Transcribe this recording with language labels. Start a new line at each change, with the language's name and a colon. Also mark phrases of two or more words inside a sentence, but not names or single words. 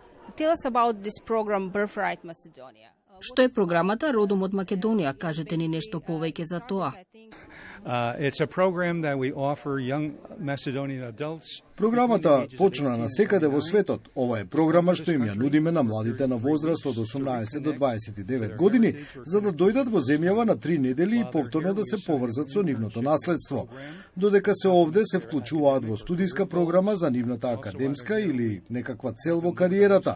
English: Tell us about this program Birthright Macedonia.
Macedonian: Што е програмата Родом од Македонија? Кажете ни нешто повеќе за тоа.
English: It's a program that we offer young Macedonian adults.
Macedonian: Програмата почна на секаде во светот. Ова е програма што им ја нудиме на младите на возраст од 18 до 29 години, за да дојдат во земјава на 3 недели и повторно да се поврзат со нивното наследство. Додека се овде се вклучуваат во студиска програма за нивната академска или некаква цел во кариерата.